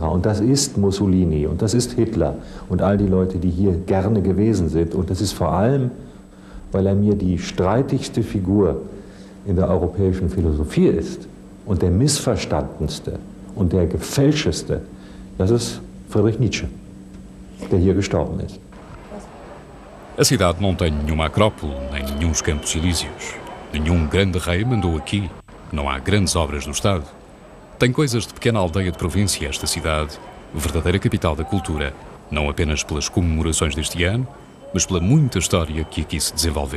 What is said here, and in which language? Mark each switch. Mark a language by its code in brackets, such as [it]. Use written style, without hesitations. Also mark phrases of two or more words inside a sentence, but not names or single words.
[de] Und das ist Mussolini und das ist Hitler und all die Leute, die hier gerne gewesen sind. Und das ist vor allem, weil er mir die streitigste Figur in der europäischen Philosophie ist und der missverstandenste und der gefälscheste, das ist Friedrich Nietzsche, der hier gestorben ist. [pt] A cidade não tem nenhuma acrópole, nem nenhuns campos elíseos. Nenhum grande rei mandou aqui. Não há grandes obras do Estado. Tem coisas de pequena aldeia de província esta cidade, verdadeira capital da cultura, não apenas pelas comemorações deste ano, mas pela muita história que aqui se desenvolveu.